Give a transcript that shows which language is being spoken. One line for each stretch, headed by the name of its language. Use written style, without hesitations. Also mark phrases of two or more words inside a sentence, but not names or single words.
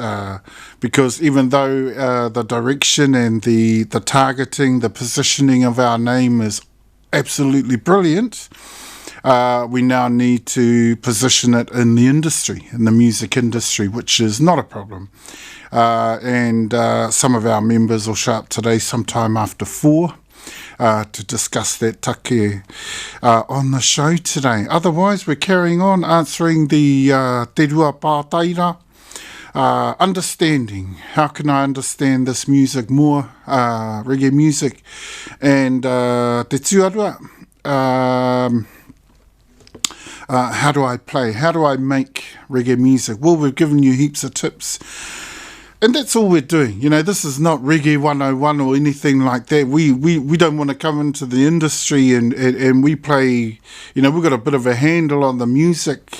English: Because even though the direction and the targeting, the positioning of our name is absolutely brilliant, we now need to position it in the industry, in the music industry, which is not a problem. And some of our members will show up today sometime after 4 to discuss that take on the show today. Otherwise, we're carrying on answering the
Māori: te rua pātaira,
English: understanding. How can I understand this music more, reggae music, and
Māori: te tuarua.
English: How do I play? How do I make reggae music? Well, we've given you heaps of tips. And that's all we're doing. You know, this is not Reggae 101 or anything like that. We don't want to come into the industry and we play, you know, we've got a bit of a handle on the music.